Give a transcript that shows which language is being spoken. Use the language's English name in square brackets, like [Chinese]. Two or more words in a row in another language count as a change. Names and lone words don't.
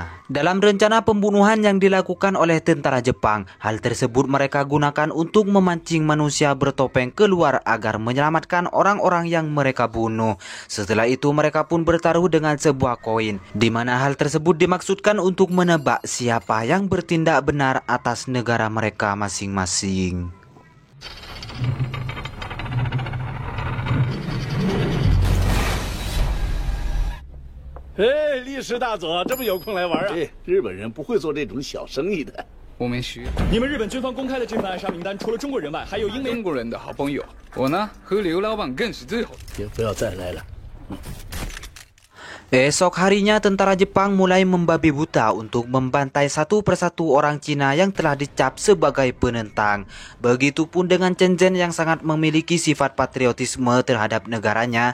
[Indonesian] Dalam rencana pembunuhan yang dilakukan oleh tentara Jepang, hal tersebut mereka gunakan untuk memancing manusia bertopeng keluar agar menyelamatkan orang-orang yang mereka bunuh. Setelah itu mereka pun bertaruh dengan sebuah koin, di mana hal tersebut dimaksudkan untuk menebak siapa yang bertindak benar atas negara mereka masing-masing. [Chinese] 哎，历史大佐，这么有空来玩啊？日本人不会做这种小生意的。我们需要。你们日本军方公开的这份暗杀名单，除了中国人外，还有英美。中国人的好朋友，我呢和刘老板更是最好。也不要再来了。 [Indonesian] Esok harinya tentara Jepang mulai membabi buta untuk membantai satu persatu orang Cina yang telah dicap sebagai penentang. Begitupun dengan Chen Zhen yang sangat memiliki sifat patriotisme terhadap negaranya.